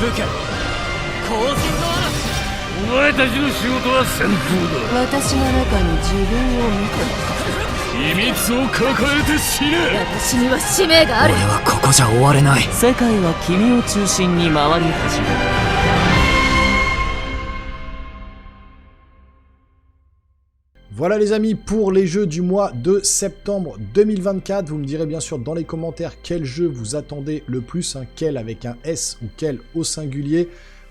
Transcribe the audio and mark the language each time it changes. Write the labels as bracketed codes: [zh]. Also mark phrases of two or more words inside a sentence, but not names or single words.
[ja] 武家、後進のお前たちの仕事は戦闘だ。私の中に自分を見て。秘密を抱えて死ね。私には使命がある。俺はここじゃ終われない。世界は君を中心に回り始める。 [fr] Voilà les amis pour les jeux du mois de septembre 2024. Vous me direz bien sûr dans les commentaires quel jeu vous attendez le plus, quel avec un S ou quel au singulier.